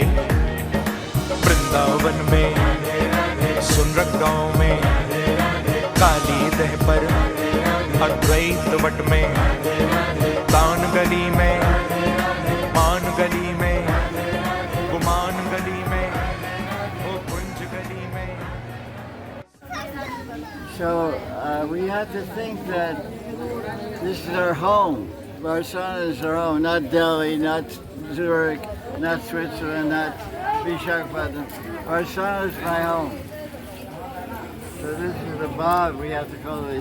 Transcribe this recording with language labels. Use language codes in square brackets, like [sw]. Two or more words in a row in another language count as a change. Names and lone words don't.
[hi] वृंदावन में, सुनरक गांव में, काली दह पर, अद्वैत वट में, तान गली में, मान गली में, गुमान गली में, ओ कुंज गली में। [en] So we have to think that this is our home. Varshana is our home, not Delhi, not Zurich, not Switzerland, not Visakhapatnam. Varshana is my home. So this is the Bob we have to cultivate.